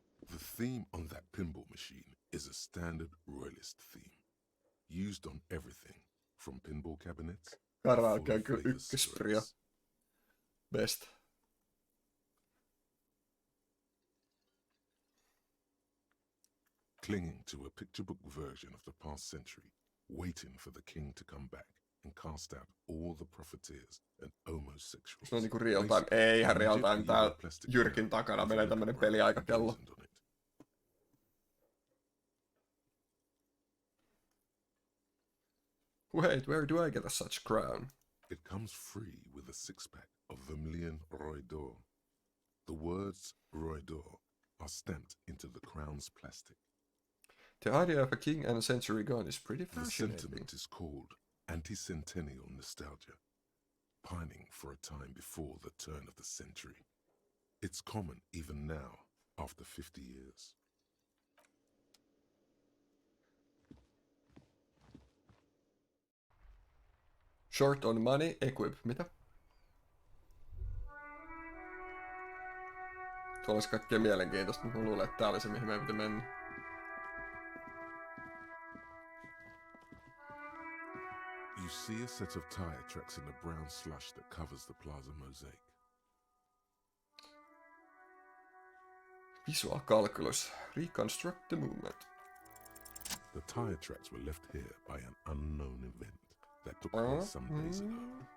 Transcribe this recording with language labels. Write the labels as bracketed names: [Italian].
[English] The theme on that pinball machine is a standard royalist theme, used on everything from pinball cabinets. [Finnish] Karaoke on kyllä ykkösprio. [English] Best. Clinging to a picture book version of the past century, waiting for the king to come back and cast out all the profiteers and homosexuals. [Finnish] Se on niinku [English] real time. [Finnish] Eihän real time. Tää Jyrkin takana menee tämmönen peliaikakello. [English] Wait, where do I get a such crown? It comes free with a 6-pack of Vermilion Roy d'Or. The words Roy d'Or are stamped into the crown's plastic. The idea of a king and a century gone is pretty The fascinating. sentiment is called anti-centennial nostalgia, pining for a time before the turn of the century. It's common even now, after 50 years. Short on money, equip. [Finnish] Mitä? Tuolla olisi kaikkea mielenkiintoista, mutta mä luulen, että tää oli se, mihin meidän piti mennä. [English] You see a set of tire tracks in the brown slush that covers the plaza mosaic. Visual calculus. Reconstruct the movement. The tire tracks were left here by an unknown event that took place some days ago.